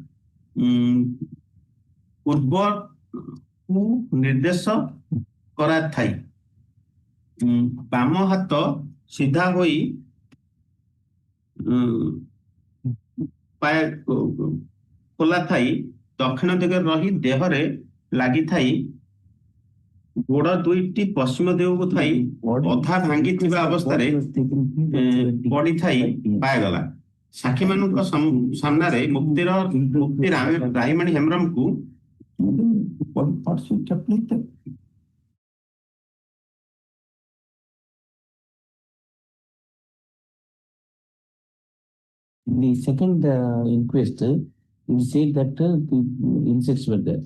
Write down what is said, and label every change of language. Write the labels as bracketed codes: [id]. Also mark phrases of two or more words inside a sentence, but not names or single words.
[or] ପୂର୍ବକୁ ନିର୍ଦ୍ଦେଶ କରାଥାଇ ବାମ ହାତ ସିଧା ହୋଇ ଖୋଲା ଥାଇ ଦକ୍ଷିଣ ଦିଗରେ ରହି ଦେହରେ ଲାଗିଥାଇ ଗୋଡ ଦୁଇଟି ପଶ୍ଚିମ ଦିଗକୁ ଥାଇ ଅଧା ଭାଙ୍ଗିଥିବା ଅବସ୍ଥାରେ ପଡିଥାଇ ପାଇଗଲା। ସାକ୍ଷୀମାନଙ୍କ ସାମ୍ନାରେ ମୁକ୍ତି ରାଇମଣି ହେମ୍ବ୍ରମକୁ [en] The second inquest, it said that the insects were there.